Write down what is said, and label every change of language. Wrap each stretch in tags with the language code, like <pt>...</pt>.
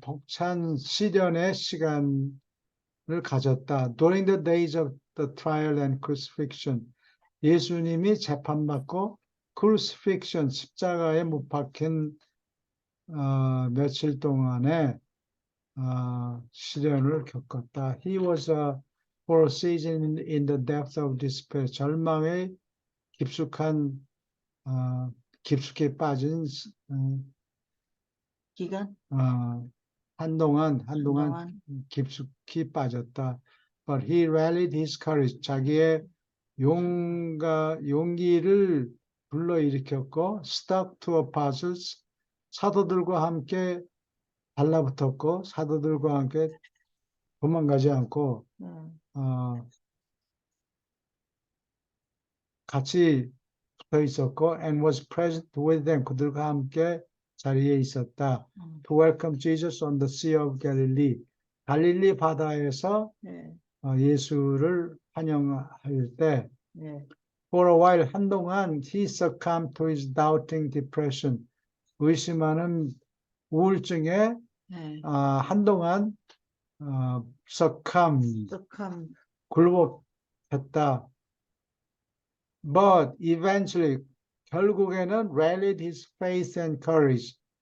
<ko>벅찬 시련의 시간을 가졌다.</ko> <en>During the days of the trial and crucifixion.</en> <ko>예수님이 재판받고 crucifixion, 십자가에 못 박힌 며칠 동안에 시련을 겪었다.</ko> <en>He was for a season in the depth of despair.</en> <ko>절망의 깊숙한 깊숙이 빠진 기간? 한동안 한동안? 깊숙이 빠졌다.</ko> <en>But he rallied his courage.</en> <ko>자기의 용기를 불러일으켰고,</ko> <en>stuck to apostles.</en> <ko>사도들과 함께 달라붙었고, 사도들과 함께 도망가지 않고, 같이 붙어 있었고,</ko> <en>and was present with them.</en> <ko>그들과 함께 자리에 있었다.</ko> <en>To welcome Jesus on the Sea of Galilee.</en> <ko>갈릴리 바다에서 네. 예수를 환영할 때, 네.</ko> <en>for a while</en> <ko>한동안</ko> <en>he succumbed to his doubting depression.</en> <ko>의심하는 우울증에 네. 한동안 succumb 떡함. 굴복했다.</ko> <en>But eventually</en> <ko>결국에는</ko> <en>rallied his faith and courage.</en>